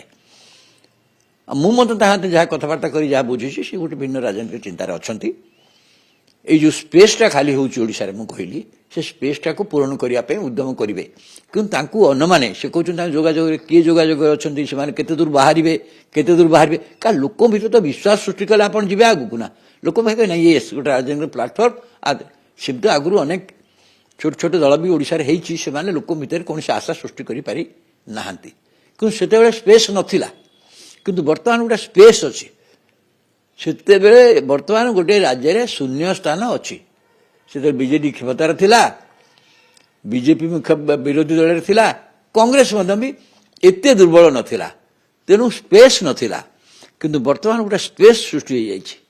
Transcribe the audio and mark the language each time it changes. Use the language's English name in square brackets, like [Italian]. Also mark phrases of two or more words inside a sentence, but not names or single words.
[Odia] ମୁଁ ମଧ୍ୟ ତାହା ଯାହା କଥାବାର୍ତ୍ତା କରି ଯାହା ବୁଝିଛି, ସେ ଗୋଟେ ଭିନ୍ନ ରାଜନୈତିକ ଚିନ୍ତାରେ ଅଛନ୍ତି। ଏଇ ଯେଉଁ ସ୍ପେସ୍ଟା ଖାଲି ହେଉଛି ଓଡ଼ିଶାରେ, ମୁଁ କହିଲି ସେ ସ୍ପେସ୍ଟାକୁ ପୂରଣ କରିବା ପାଇଁ ଉଦ୍ୟମ କରିବେ। କିନ୍ତୁ ତାଙ୍କୁ ଅନ୍ୟମାନେ ସେ କହୁଛନ୍ତି ତାଙ୍କ ଯୋଗାଯୋଗରେ କିଏ ଯୋଗାଯୋଗରେ ଅଛନ୍ତି, ସେମାନେ କେତେ ଦୂର ବାହାରିବେ। କାରଣ ଲୋକଙ୍କ ଭିତରେ ତ ବିଶ୍ୱାସ ସୃଷ୍ଟି କଲେ ଆପଣ ଯିବେ ଆଗକୁ ନା। ଲୋକ ଭାଇ ନା ଏ ଗୋଟେ ରାଜନୈତିକ ପ୍ଲାଟଫର୍ମ ସେମିତି ଆଗୁ ଅନେକ ଛୋଟ ଛୋଟ ଦଳ ଭି ଓଡ଼ିଶାର ହୋଇଛି ସେ ମାନେ ଲୋକ ଭିତର କୌଣସି ଆଶା ସୃଷ୍ଟି କରି ପାରି ନାହାଁନ୍ତି କିନ୍ତୁ ସେତେବେଳେ ସ୍ପେସ୍ ନଥିଲା କିନ୍ତୁ ବର୍ତ୍ତମାନ ଗୋଟେ ସ୍ପେସ୍ ଅଛି ସେତେବେଳେ ବର୍ତ୍ତମାନ ଗୋଟେ ରାଜ୍ୟ ରେ ଶୂନ୍ୟ ସ୍ଥାନ ଅଛି ସେତେ ବିଜେଡି କ୍ଷମତାର ଥିଲା ବିଜେପି ମୁଖ୍ୟ ବିରୋଧୀ ଦଳ ରେ ଥିଲା କଂଗ୍ରେସ ମଧ୍ୟ ଭି ଏତେ ଦୁର୍ବଳ ନଥିଲା ତେଣୁ ସ୍ପେସ୍ ନଥିଲା କିନ୍ତୁ ବର୍ତ୍ତମାନ ଗୋଟେ ସ୍ପେସ୍ ସୃଷ୍ଟି ହୋ ଯାଇଛି